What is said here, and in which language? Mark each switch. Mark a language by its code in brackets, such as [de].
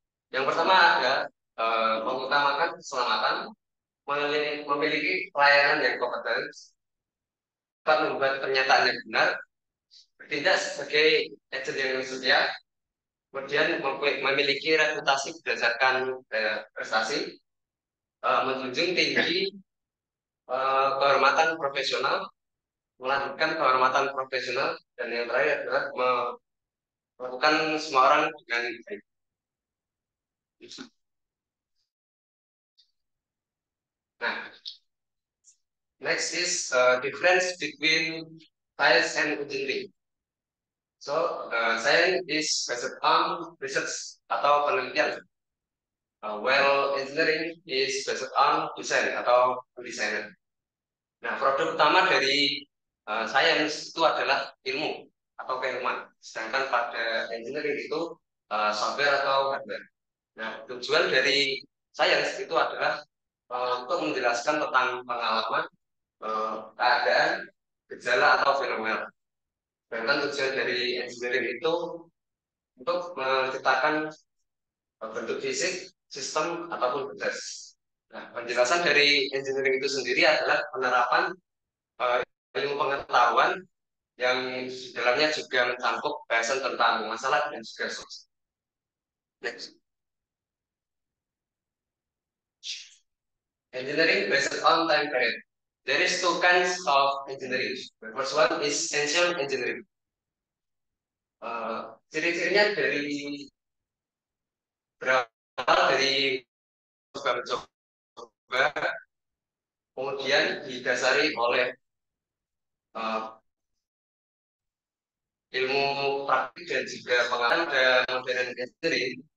[id] Yang pertama adalah mengutamakan keselamatan, memiliki pelayanan yang kompeten, dapat membuat pernyataan yang benar, bertindak sebagai agent yang setia, kemudian memiliki reputasi berdasarkan prestasi, menjunjung tinggi kehormatan profesional, melanjutkan kehormatan profesional, dan yang terakhir adalah melakukan semua orang dengan baik. [en] Nah, next is difference between science and engineering. So, science is based on research [id] atau penelitian, [en] while engineering is based on design [id] atau desainer. Nah, produk utama dari science itu adalah ilmu atau keilmuan, sedangkan pada engineering itu software atau hardware. Nah, tujuan dari science itu adalah untuk menjelaskan tentang pengalaman, keadaan, gejala atau fenomena. Sedangkan tujuan dari engineering itu untuk menciptakan bentuk fisik, sistem ataupun proses. Nah, penjelasan dari engineering itu sendiri adalah penerapan ilmu pengetahuan yang di dalamnya juga mencakup bahasan tentang masalah dan juga solusi. [en] Next. Engineering based on time period. There is two kinds of engineering. The first one is ancient engineering. [id] Ciri-cirinya dari berawal dari coba, kemudian didasari oleh ilmu praktik dan juga pengalaman dan modern engineering.